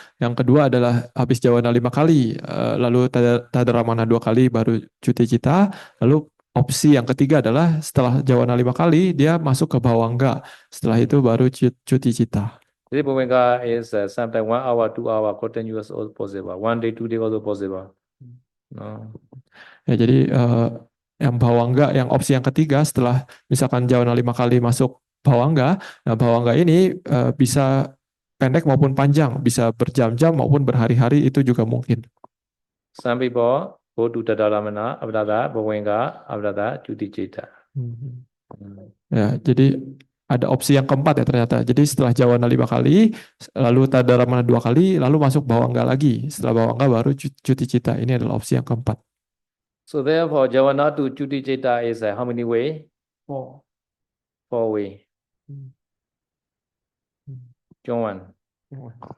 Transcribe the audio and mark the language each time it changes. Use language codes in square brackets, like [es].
[id] Yang kedua adalah habis jawana 5 kali, lalu tadaramana 2 kali baru cuti cita. Lalu opsi yang ketiga adalah setelah jawana 5 kali dia masuk ke bawangga. Setelah itu baru cuti cita. [en] Jadi Bowenga is sometimes 1 hour, 2 hour, continuous also possible. 1 day, 2 day also possible. No. [id] Ya, jadi yang bawangga, yang opsi yang ketiga setelah misalkan jawana 5 kali masuk bawangga, nah bawangga ini bisa pendek maupun panjang, bisa berjam-jam maupun berhari-hari, itu juga mungkin. [en] Some people go to Tadaramana, after that Bowenga, after that Chuti Cheta. [id] Ya, jadi ada opsi yang keempat ya ternyata. Jadi setelah jawana 5 kali, lalu tadaramana 2 kali, lalu masuk bawangga lagi. Setelah bawangga baru cuti cita. Ini adalah opsi yang keempat. [en] So therefore, Jawana to Chuti Cheta is how many way? 4 way. John 1. 1.